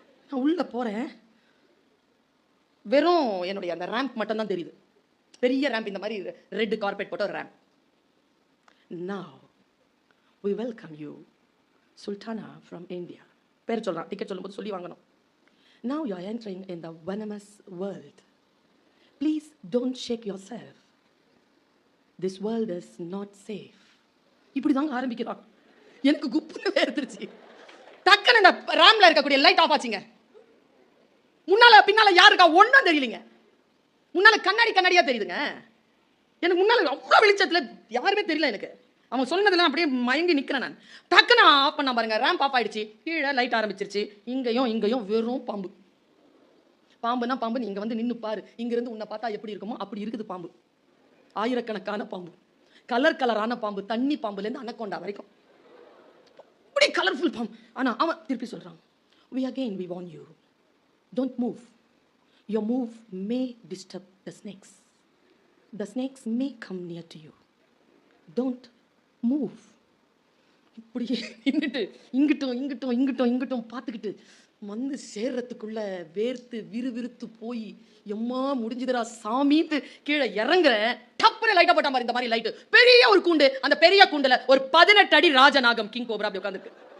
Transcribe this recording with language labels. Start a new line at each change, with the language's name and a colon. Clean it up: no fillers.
Tamil: நான் உள்ளே போகிறேன், வெறும் என்னுடைய அந்த ரேம்ப் மட்டும் தான் தெரியுது. பெரிய ரேம்ப், இந்த மாதிரி ரெட் கார்பெட் போட்ட ஒரு ramp.
English: Now we welcome you Sultana from India.
Tamil: பேர் சொல்றான், டிக்கெட் சொல்லும்போது சொல்லி வாங்கணும்.
English: Now you are entering in the venomous world. Please don't shake yourself. This world is not safe.
Tamil: இப்படி தாங்க ஆரம்பிக்கிறான். எனக்கு குப்புன்னு வேர்த்துருச்சு. டக்குன்னு அந்த ரேம்ல இருக்கக்கூடிய லைட் ஆஃப் ஆச்சுங்க. முன்னால பின்னால யார் இருக்கா ஒன்றும் தெரியலங்க. முன்னால கண்ணாடியா தெரியுதுங்க. எனக்கு முன்னால அவ்வளோ வெளிச்சத்துல யாருமே தெரியல எனக்கு. அவன் சொன்னதெல்லாம் அப்படியே மயங்கி நிற்கிறேன் நான். டக்குன்னு ஆஃப் பண்ண பாருங்க, ரேம்ப் ஆஃப் ஆயிடுச்சு. கீழே லைட் ஆரம்பிச்சிருச்சு. இங்கேயும் வெறும் பாம்பு. பாம்புனா பாம்பு, நீங்க வந்து நின்று பாரு. இங்கிருந்து உன்னை பார்த்தா எப்படி இருக்குமோ அப்படி இருக்குது பாம்பு. ஆயிரக்கணக்கான பாம்பு, கலரான பாம்பு, தண்ணி பாம்புலேருந்து அனக்கொண்டா வரைக்கும் அப்படி கலர்ஃபுல் பாம்பு. ஆனா அவன் திருப்பி சொல்றான்,
English: we warn you, don't move. Your move may disturb the snakes. The snakes may come near to you. Don't move.
Tamil: இப்படி நின்றுட்டு இங்கிட்டும் பார்த்துக்கிட்டு வந்து சேர்றதுக்குள்ள வேர்த்து விறுவிறுத்து போய் எம்மா முடிஞ்சுதுரா சாமிட்டு கீழே இறங்குற. டப்புனு லைட்டா போட்ட மாதிரி, இந்த மாதிரி லைட்டு, பெரிய ஒரு கூண்டு. அந்த பெரிய கூண்டுல ஒரு 18 அடி ராஜநாகம் கிங் கோப்ரா அப்படி உட்காந்துருக்கு.